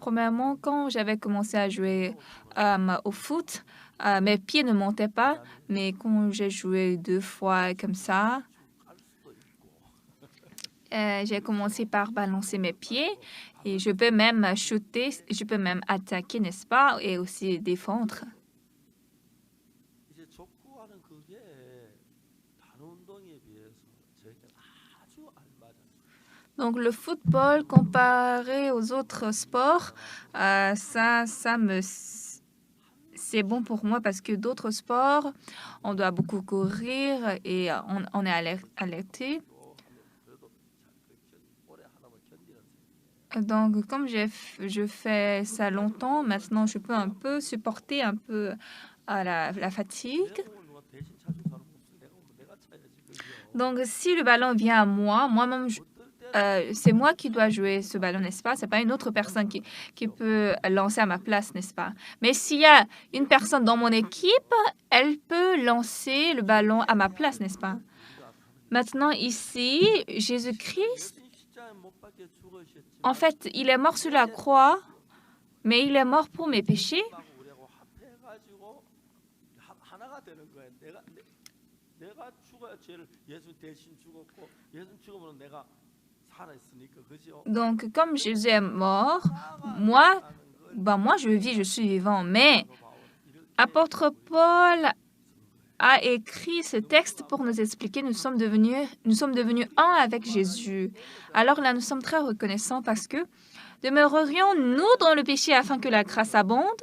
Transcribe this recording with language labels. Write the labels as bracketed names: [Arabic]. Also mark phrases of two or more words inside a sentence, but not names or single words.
[French] Premièrement, quand j'avais commencé à jouer au foot, mes pieds ne montaient pas, mais quand j'ai joué 2 fois comme ça, j'ai commencé par balancer mes pieds et je peux même shooter, je peux même attaquer, n'est-ce pas, et aussi défendre. [Korean] 이제 족구하는 그게 다른 운동에 비해서 저에게 아주 알맞은 [French] Donc le football comparé aux autres sports, c'est bon pour moi parce que d'autres sports, on doit beaucoup courir et on est alerté. [Korean] 그래도 오래 하다 보면 견디는 셈이에요. [French] Donc comme je fais ça longtemps, maintenant je peux un peu supporter un peu la fatigue. [Korean] 내 공을 누가 대신 차준 사람 없어. 내가 차야지 그죠. [French] Donc si le ballon vient à moi, moi-même, [Korean] 어떨 때 [French] c'est moi qui dois jouer ce ballon, n'est-ce pas? C'est pas une autre personne qui peut lancer à ma place, n'est-ce pas? Mais s'il y a une personne dans mon équipe, elle peut lancer le ballon à ma place, n'est-ce pas? Maintenant, ici, Jésus-Christ, [Korean] 예수님 십자가에 못 박혀 죽으셨지만 [French] en fait, il est mort sur la croix, mais il est mort pour mes péchés. [Korean] 하고 우리하고 합해가지고 하나가 되는 거예요. 내가 죽어야 죄를 예수 대신 죽었고 예수 죽으면 내가 살아있으니까 그죠? [French] Donc, comme Jésus est mort, moi, je vis, je suis vivant. Mais apôtre Paul a écrit ce texte pour nous expliquer nous sommes devenus un avec Jésus. Alors là, nous sommes très reconnaissants parce que demeurerions-nous dans le péché afin que la grâce abonde?